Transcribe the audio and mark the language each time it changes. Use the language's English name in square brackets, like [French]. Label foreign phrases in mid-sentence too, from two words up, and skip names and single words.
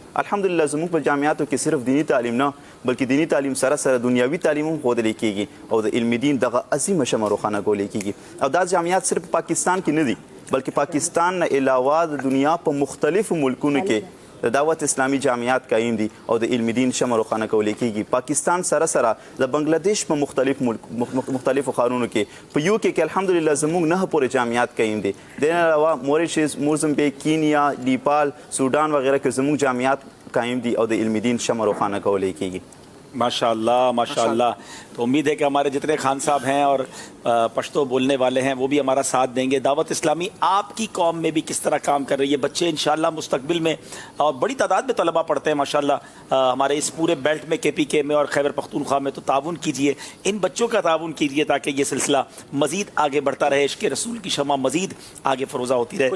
[Pashto] الحمدلله زموږ په جامعاتو کې صرف دینی تعلیم نه بلکې دینی تعلیم سره سره دنیاوي تعلیم هم ښودلی کېږي او د علم دین دغه عظیمه شمع روښانه کولی کېږي او دا جامعات صرف پاکستان کې نه دي بلکې پاکستان نه علاوه د دنیا په مختلفو ملکونو کې د دعوت اسلامی جامعات قائم دي او د علم دین شمع روښانه کولی کېږي۔ پاکستان سره سره د بنگلادیش په مختلفو ښارونو کې په یو کې الحمدلله زموږ 9 پورې جامعات قائم دي، د علاوه موریشیس، موزمبیک، کینیا، نیپال، سوډان وغیرہ کې زموږ جامعات قائم دي او د علم دین شمع روښانه کولی کېږي۔ [Arabic] ماشاء اللہ ماشاء اللہ۔ [Urdu] تو امید ہے کہ ہمارے جتنے خان صاحب ہیں اور پشتو بولنے والے ہیں وہ بھی ہمارا ساتھ دیں گے۔ دعوت اسلامی آپ کی قوم میں بھی کس طرح کام کر رہی ہے، بچے انشاءاللہ مستقبل میں اور بڑی تعداد میں طلباء پڑھتے ہیں ماشاءاللہ ہمارے اس پورے بیلٹ میں، کے پی کے میں اور خیبر پختونخوا میں، تو تعاون کیجئے، ان بچوں کا تعاون کیجئے تاکہ یہ سلسلہ مزید آگے بڑھتا رہے، عشق رسول کی شمع مزید آگے فروزہ ہوتی رہے۔